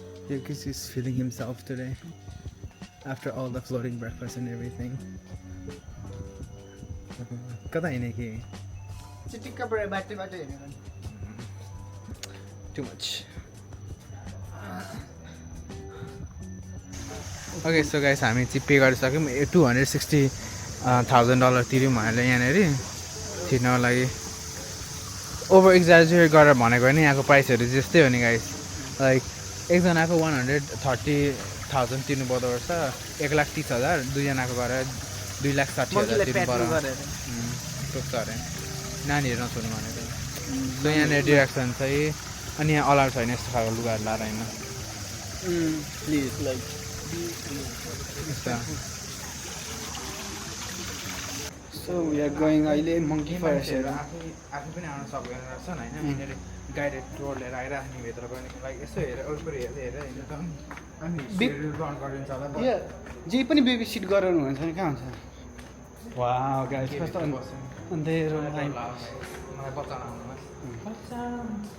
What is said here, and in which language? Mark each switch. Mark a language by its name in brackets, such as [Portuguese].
[English] Yukis is feeling himself today after all the floating breakfast and everything. [Nepali] कता हिँडे कि चिटिक्क बाटो बाटो हेर्नु [English] too much. Okay, so guys, [Nepali] हामी चाहिँ पे गरिसक्यौँ $260,000 तिर्यौँ हामीले यहाँनेरि छिर्नको लागि. ओभर एक्जाजुरेट गरेर भनेको होइन यहाँको प्राइसहरू जस्तै हो नि गाइस. लाइक एकजनाको 130,000 तिर्नु पर्दो रहेछ 1,30,000 दुईजनाको गरेर 2,60,000 तिर्नु पर्यो. सोच्छ अरे नानीहरू नछोड्नु भनेको. सो यहाँनिर डिरेक्सन चाहिँ अनि यहाँ अलाउ छैन यस्तो खालको लुगाहरू लाएर होइन. [English] please like So we are going [Nepali] अहिले [English] monkey forest [Nepali] हेर्न. आफै पनि आउन सक्दैन रहेछन् होइन यहाँनिर गाइडेड टुर लिएर आइरहेको नि भित्र पनि लाइक यसो हेरेर वरिपरि हेरेर हिँड्नु त अनि रन गरिदिन्छ होला. जे पनि बेबी सिट गराउनु हुन्छ नि कहाँ हुन्छ. वाउ गाइस कस्तो अन्धेरो मलाई बचाउन आउनुहोस्.